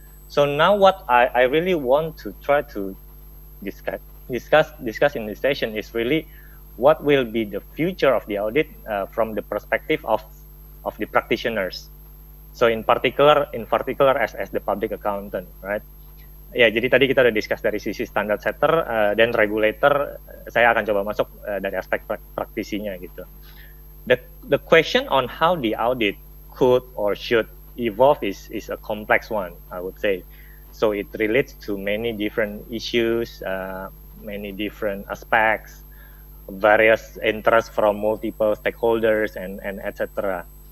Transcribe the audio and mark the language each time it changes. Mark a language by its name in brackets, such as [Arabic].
[English] So now what I really want to try to discuss in this session is really what will be the future of the audit from the perspective of the practitioners. So in particular as the public accountant, right? [Indonesian] Ya, jadi tadi kita udah discuss dari sisi standard setter dan regulator. Saya akan coba masuk dari aspek praktisinya gitu. [English] The question on how the audit could or should evolve is a complex one, I would say. So it relates to many different issues, many different aspects, various interests from multiple stakeholders, and etc.